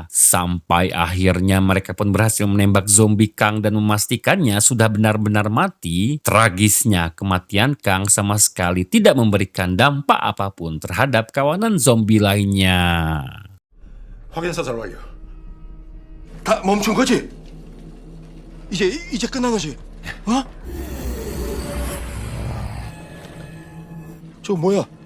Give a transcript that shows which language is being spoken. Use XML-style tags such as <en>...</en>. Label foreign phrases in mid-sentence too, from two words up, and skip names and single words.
<id>Sampai akhirnya mereka pun berhasil menembak zombie Kang dan memastikannya sudah benar-benar mati. Tragisnya, kematian Kang sama sekali tidak memberikan dampak apapun terhadap kawanan zombie lainnya.</id> <ko>확인 사살 완료. 다 멈춘 거지? 이제 끝난 거지? 어? 저 뭐야?</ko>